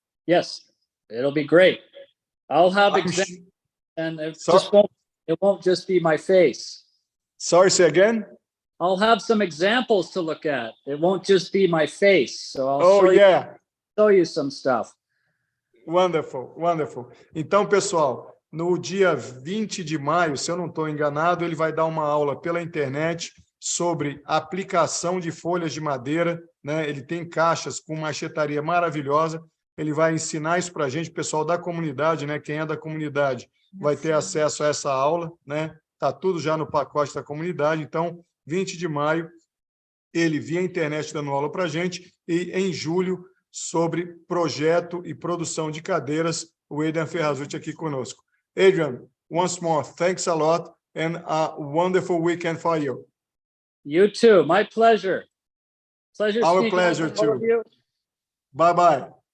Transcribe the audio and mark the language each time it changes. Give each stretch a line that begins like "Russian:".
English: Yes, it'll be great. I'll have examples, and it won't just be my face. Sorry, say again? I'll have some examples to look at. It won't just be my face. So I'll show you some stuff. Wonderful, wonderful.
Portuguese: Então, pessoal, no dia 20 de maio, se eu não estou enganado, ele vai dar uma aula pela internet sobre aplicação de folhas de madeira, né? Ele tem caixas com machetaria maravilhosa, ele vai ensinar isso para a gente, pessoal da comunidade, né? Quem é da comunidade vai ter acesso a essa aula, né? Está tudo já no pacote da comunidade, então, 20 de maio, ele via internet dando aula para a gente, e em julho, sobre projeto e produção de cadeiras, o Adrian Ferrazzutti aqui conosco.
English: Adrian, once more, thanks a lot and a wonderful weekend for you. You too. My pleasure. Our pleasure too. Bye-bye.